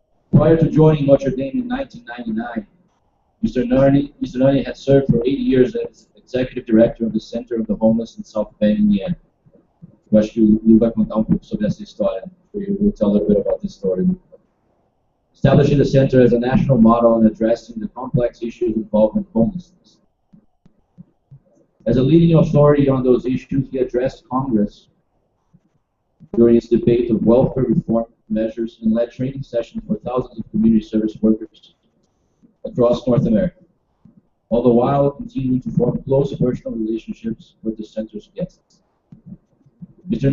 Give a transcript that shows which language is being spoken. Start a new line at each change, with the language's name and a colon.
English: Prior to joining Notre Dame in 1999, Mr. Nani had served for 8 years as Executive Director of the Center of the Homeless in South Bend, Indiana.
Portuguese: Eu acho que o Lu vai contar pouco sobre essa história.
English: We'll tell a little bit about this story. Establishing the center as a national model in addressing the complex issues involved in homelessness. As a leading authority on those issues, he addressed Congress during its debate of welfare reform measures and led training sessions for thousands of community service workers across North America, all the while continuing to form close personal relationships with the center's guests. Mr.